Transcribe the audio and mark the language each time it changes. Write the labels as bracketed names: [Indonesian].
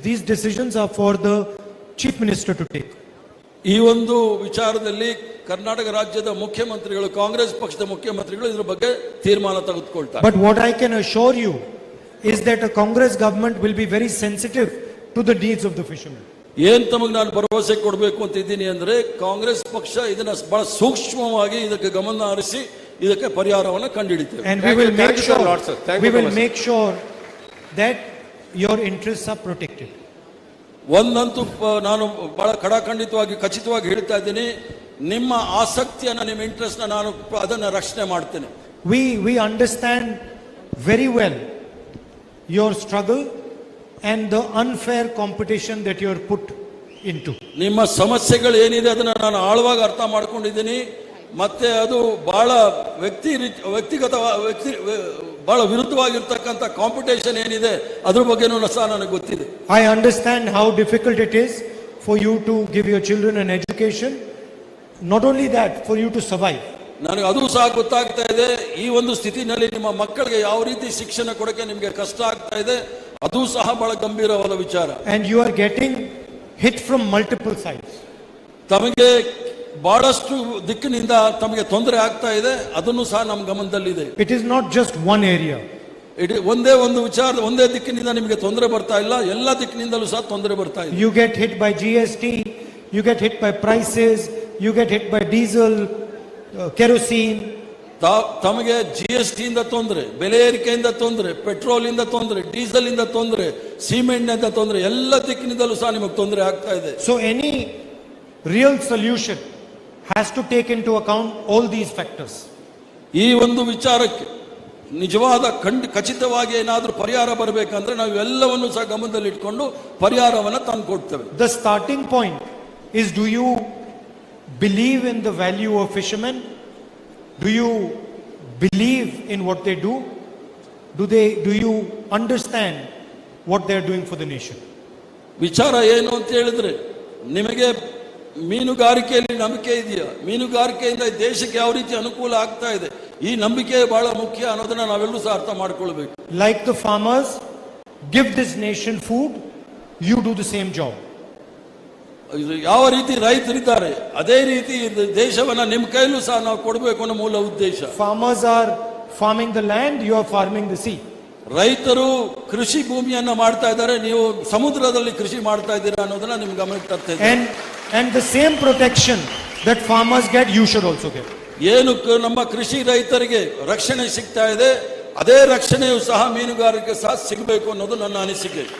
[English] These decisions are for the chief minister to take. [Kannada] ಈ ಒಂದು ವಿಚಾರದಲ್ಲಿ ಕರ್ನಾಟಕ ರಾಜ್ಯದ ಮುಖ್ಯಮಂತ್ರಿಗಳು, ಕಾಂಗ್ರೆಸ್ ಪಕ್ಷದ ಮುಖ್ಯಮಂತ್ರಿಗಳು ಇದರ ಬಗ್ಗೆ ತೀರ್ಮಾನ ತೆಗೆದುಕೊಳ್ತಾರೆ. [English] But what I can assure you is that a Congress government will be very sensitive to the needs of the fishermen. [Kannada] ಏನ್ ತಮಗೆ ನಾನು ಭರವಸೆ ಕೊಡಬೇಕು ಅಂತ ಇದ್ದೀನಿ ಅಂದ್ರೆ, ಕಾಂಗ್ರೆಸ್ ಪಕ್ಷ ಇದನ್ನ ಬಹಳ ಸೂಕ್ಷ್ಮವಾಗಿ ಇದಕ್ಕೆ ಗಮನ ಹರಿಸಿ ಇದಕ್ಕೆ ಪರಿಹಾರವನ್ನು ಕಂಡುಹಿಡಿತೇವೆ. [English] And we will make sure that your interests are protected. [Kannada] ಒಂದಂತೂ ನಾನು ಬಹಳ ಖಡಾಖಂಡಿತವಾಗಿ ಖಚಿತವಾಗಿ ಹೇಳ್ತಾ ಇದ್ದೀನಿ, ನಿಮ್ಮ ಆಸಕ್ತಿಯನ್ನ, ನಿಮ್ಮ ಇಂಟ್ರೆಸ್ಟ್ ನಾನು ಅದನ್ನ ರಕ್ಷಣೆ ಮಾಡ್ತೇನೆ. [English] We understand very well your struggle and the unfair competition that you are put into. [Kannada] ನಿಮ್ಮ ಸಮಸ್ಯೆಗಳು ಏನಿದೆ ಅದನ್ನ ನಾನು ಆಳವಾಗಿ ಅರ್ಥ ಮಾಡ್ಕೊಂಡಿದ್ದೀನಿ. ಮತ್ತೆ ಅದು ಬಹಳ ವ್ಯಕ್ತಿಗತ ಬಹಳ ವಿರುದ್ಧವಾಗಿರ್ತಕ್ಕಂಥ ಕಾಂಪಿಟೇಷನ್ ಏನಿದೆ ಅದ್ರ ಬಗ್ಗೆನೂ ಸಹ ನನಗೆ ಗೊತ್ತಿದೆ. [English] I understand how difficult it is for you to give your children an education. Not only that, for you to survive. [Kannada] ನನಗೆ ಅದು ಸಹ ಗೊತ್ತಾಗ್ತಾ ಇದೆ. ಈ ಒಂದು ಸ್ಥಿತಿನಲ್ಲಿ ನಿಮ್ಮ ಮಕ್ಕಳಿಗೆ ಯಾವ ರೀತಿ ಶಿಕ್ಷಣ ಕೊಡಕ್ಕೆ ನಿಮಗೆ ಕಷ್ಟ ಆಗ್ತಾ ಇದೆ, ಅದು ಸಹ ಬಹಳ ಗಂಭೀರವಾದ ವಿಚಾರ. [English] And you are getting hit from multiple sides. [Kannada] ತಮಗೆ ಬಹಳಷ್ಟು ದಿಕ್ಕಿನಿಂದ ತಮಗೆ ತೊಂದರೆ ಆಗ್ತಾ ಇದೆ, ಅದನ್ನು ಸಹ ನಮ್ಮ ಗಮನದಲ್ಲಿದೆ. [English] It is not just one area. [Kannada] ಒಂದೇ ಒಂದು ವಿಚಾರ, ಒಂದೇ ದಿಕ್ಕಿನಿಂದ ನಿಮಗೆ ತೊಂದರೆ ಬರ್ತಾ ಇಲ್ಲ, ಎಲ್ಲ ದಿಕ್ಕಿನಿಂದಲೂ ಸಹ ತೊಂದರೆ ಬರ್ತಾ ಇದೆ. [English] You get hit by GST, you get hit by prices, you get hit by diesel, kerosene. [Kannada] ತಮಗೆ GST ಇಂದ ತೊಂದರೆ, ಬೆಲೆ ಏರಿಕೆಯಿಂದ ತೊಂದರೆ, ಪೆಟ್ರೋಲ್ ಇಂದ ತೊಂದರೆ, ಡೀಸೆಲ್ ಇಂದ ತೊಂದರೆ, ಸಿಮೆಂಟ್ ಇಂದ ತೊಂದರೆ, ಎಲ್ಲ ದಿಕ್ಕಿನಿಂದಲೂ ಸಹ ನಿಮಗೆ ತೊಂದರೆ ಆಗ್ತಾ ಇದೆ. [English] So any real solution has to take into account all these factors. [Kannada] ಈ ಒಂದು ವಿಚಾರಕ್ಕೆ ನಿಜವಾದ ಖಚಿತವಾಗಿ ಏನಾದರೂ ಪರಿಹಾರ ಬರಬೇಕಂದ್ರೆ ನಾವು ಎಲ್ಲವನ್ನು ಸಹ ಗಮನದಲ್ಲಿ ಇಟ್ಕೊಂಡು ಪರಿಹಾರವನ್ನು ತಂದು ಕೊಡ್ತೇವೆ. [English] The starting point is, do you believe in the value of fishermen? Do you believe in what they do? Do you understand what they are doing for the nation? [Kannada] ವಿಚಾರ ಏನು ಅಂತ ಹೇಳಿದ್ರೆ, ನಿಮಗೆ ಮೀನುಗಾರಿಕೆಯಲ್ಲಿ ನಂಬಿಕೆ ಇದೆಯಾ? ಮೀನುಗಾರಿಕೆಯಿಂದ ದೇಶಕ್ಕೆ ಯಾವ ರೀತಿ ಅನುಕೂಲ ಆಗ್ತಾ ಇದೆ, ಈ ನಂಬಿಕೆ ಬಹಳ ಮುಖ್ಯ ಅನ್ನೋದನ್ನ ನಾವೆಲ್ಲರೂ ಸಹ ಅರ್ಥ ಮಾಡ್ಕೊಳ್ಬೇಕು. [English] Like the farmers give this nation food, you do the same job. [Kannada] ಯಾವ ರೀತಿ ರೈತರಿದ್ದಾರೆ ಅದೇ ರೀತಿ ದೇಶವನ್ನ ನಿಮ್ಮ ಕೈಲೂ ಸಹ ನಾವು ಕೊಡಬೇಕು ಅನ್ನೋ ಮೂಲ ಉದ್ದೇಶ. [English] Farmers are farming the land, you are farming the sea. [Kannada] ರೈತರು ಕೃಷಿ ಭೂಮಿಯನ್ನ ಮಾಡ್ತಾ ಇದ್ದಾರೆ, ನೀವು ಸಮುದ್ರದಲ್ಲಿ ಕೃಷಿ ಮಾಡ್ತಾ ಇದ್ದೀರಾ ಅನ್ನೋದನ್ನ ನಿಮ್ಗೆ ಗಮನಕ್ಕೆ ತರ್ತಾ ಇದ್ದೀನಿ. [English] And the same protection that farmers get, you should also get. [Kannada] ಏನು ನಮ್ಮ ಕೃಷಿ ರೈತರಿಗೆ ರಕ್ಷಣೆ ಸಿಗ್ತಾ ಇದೆ, ಅದೇ ರಕ್ಷಣೆಯು ಸಹ ಮೀನುಗಾರಿಕೆ ಸಹ ಸಿಗಬೇಕು ಅನ್ನೋದು ನನ್ನ ಅನಿಸಿಕೆ.